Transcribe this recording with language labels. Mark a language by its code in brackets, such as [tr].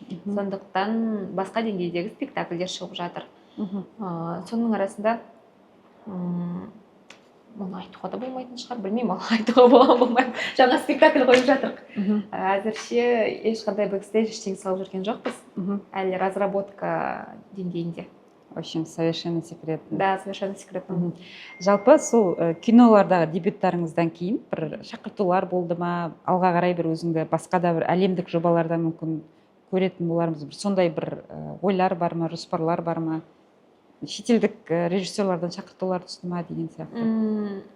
[kk] Сондықтан басқа деңгейдегі спектакльдер шығып жатыр. Соның арасында мұны айтуға да болмайтын шығар, білмеймін, айтуға болмайды. Жаңа спектакль қойып жатырық. Әзірше ешқандай бэкстейдж ештеңе салып жүрген жоқпыз. Әлі разработка деңгейінде. [ru] В общем, совершенно секретно. Да, совершенно секретно. [kk] Жалпы сол кинолардағы дебюттарыңыздан кейін бір шақыртулар болды ма, алға қарай бір өзіңді басқа да бір әлемдік жобаларда мүмкін көретін болармыз, сондай бір ойлар бар ма, жоспарлар бар ма? Шетелдік режиссерлардан шақыртулар түсті ма деген сияқты?